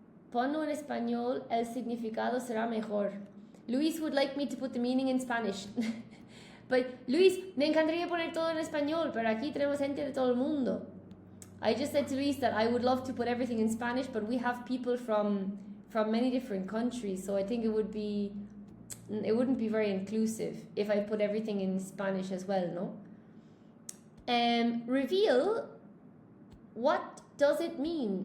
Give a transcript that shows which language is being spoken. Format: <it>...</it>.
<es>Ponlo en español, el significado será mejor.</es> <en>Luis would like me to put the meaning in Spanish. But</en> <es>Luis, me encantaría poner todo en español, pero aquí tenemos gente de todo el mundo.</es> <en>I just said to Luis that I would love to put everything in Spanish, but we have people from many different countries, so I think it wouldn't be very inclusive if I put everything in Spanish as well, no? Reveal, what does it mean?</en>